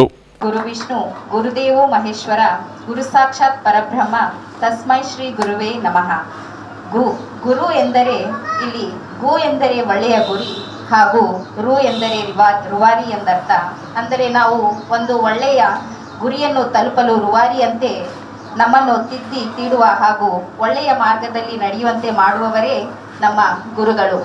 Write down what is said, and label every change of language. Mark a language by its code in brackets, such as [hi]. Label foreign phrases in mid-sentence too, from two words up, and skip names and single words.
[sa] ಗುರು ವಿಷ್ಣು ಗುರುದೇವೋ ಮಹೇಶ್ವರ ಗುರು ಸಾಕ್ಷಾತ್ ಪರಬ್ರಹ್ಮ ತಸ್ಮೈ ಶ್ರೀ ಗುರುವೇ ನಮಃ. [kn] ಗುರು ಎಂದರೆ ಇಲ್ಲಿ ಗು ಎಂದರೆ ಒಳ್ಳೆಯ ಗುರಿ ಹಾಗೂ ರು ಎಂದರೆ ರುವಾರಿ ಎಂದರ್ಥ. ಅಂದರೆ ನಾವು ಒಂದು ಒಳ್ಳೆಯ ಗುರಿಯನ್ನು ತಲುಪಲು ರುವಾರಿಯಂತೆ ನಮ್ಮನ್ನು ತಿದ್ದಿ ತೀಡುವ ಹಾಗೂ ಒಳ್ಳೆಯ ಮಾರ್ಗದಲ್ಲಿ ನಡೆಯುವಂತೆ ಮಾಡುವವರೇ ನಮ್ಮ ಗುರುಗಳು.